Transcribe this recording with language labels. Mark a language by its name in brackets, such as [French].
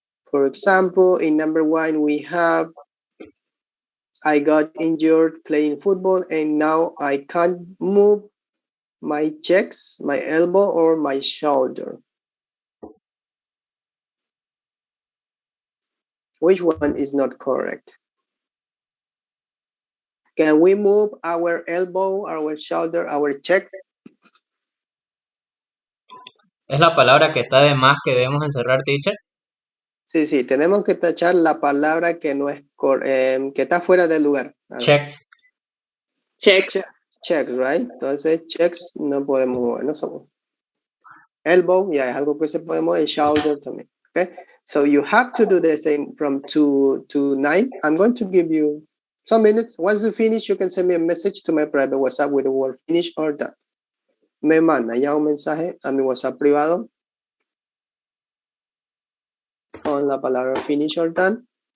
[English] For example, in number 1, we have I got injured playing football and now I can't move my chest, my elbow, or my shoulder. Which one is not correct? Can we move our elbow, our shoulder, our chest? [Spanish] ¿Es la palabra que está de más que debemos encerrar, teacher? Sí, tenemos que tachar la palabra que no es que está fuera del lugar. [English] Checks. Checks. Checks, right? [Spanish] Entonces, checks no podemos mover, no somos. Elbow, ya es algo que se puede mover. Shoulder también. [English] Okay, so you have to do the same from 2 to 9. I'm going to give you some minutes. Once you finish, you can send me a message to my private WhatsApp with the word finish or done. [Spanish] Me manda ya un mensaje a mi WhatsApp privado con la palabra [English] finish or done.